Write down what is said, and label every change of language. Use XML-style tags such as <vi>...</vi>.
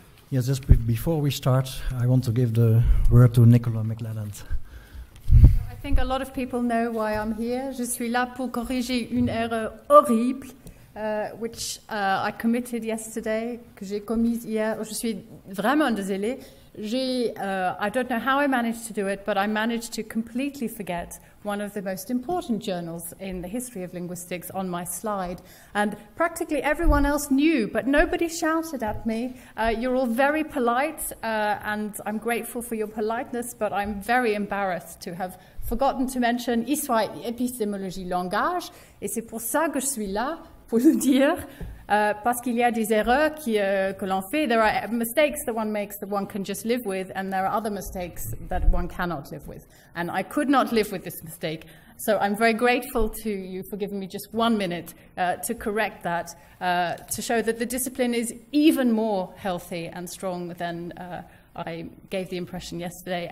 <en>Yes, just before we start, I want to give the word to Nicola McLelland. I think a lot of people know why I'm here.</en> <fr>Je suis là pour corriger une erreur horrible,</fr> <en>which I committed yesterday,</en> <fr>que j'ai commise hier. Je suis vraiment désolée.</fr> <en>I don't know how I managed to do it, but I managed to completely forget one of the most important journals in the history of linguistics on my slide. And practically everyone else knew, but nobody shouted at me. You're all very polite, and I'm grateful for your politeness, but I'm very embarrassed to have forgotten to mention Histoire, épistémologie, langage.</en> <fr>Et c'est pour ça que je suis là, pour le dire. Parce qu'il y a des erreurs que l'on fait.</fr> <en>There are mistakes that one makes that one can just live with, and there are other mistakes that one cannot live with. And I could not live with this mistake. So I'm very grateful to you for giving me just 1 minute to correct that, to show that the discipline is even more healthy and strong than I gave the impression yesterday.</en>